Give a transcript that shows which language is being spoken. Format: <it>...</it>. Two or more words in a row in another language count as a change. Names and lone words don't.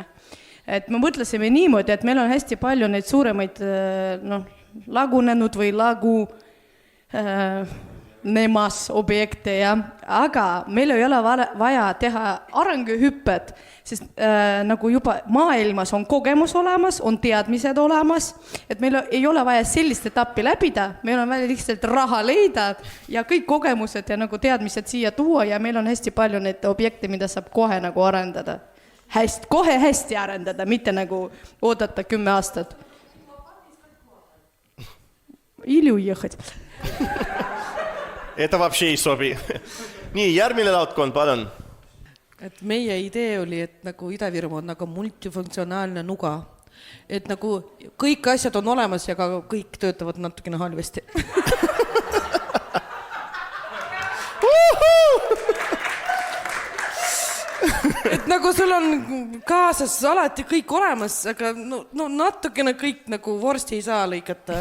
<et>Et me mõtlesime niimoodi, et meil on hästi palju neid suuremaid lagunenud või nemas objekte, aga meil ei ole vaja teha arenguhüpped, sest nagu juba maailmas on kogemus olemas, on teadmised olemas, et meil ei ole vaja sellist etappi läbida, meil on vaja lihtsalt raha leida ja kõik kogemused ja nagu teadmised siia tuua ja meil on hästi palju neid objekte, mida saab kohe nagu arendada. Kohe hästi arendada, mitte nagu oodata 10 aastat.</et> <ru>Или уехать. Это вообще</ru> <et>ei sobi. Nii, järgmine laudkond, palun. Et meie idee oli, et nagu Ida-Virumaa on nagu multifunktsionaalne nuga. Et nagu kõik asjad on olemas ja ka kõik töötavad natukene halvasti. Et nagu sul on kaasas alati kõik olemas, aga no natukene kõik nagu vorsti ei saa lõikata.</et>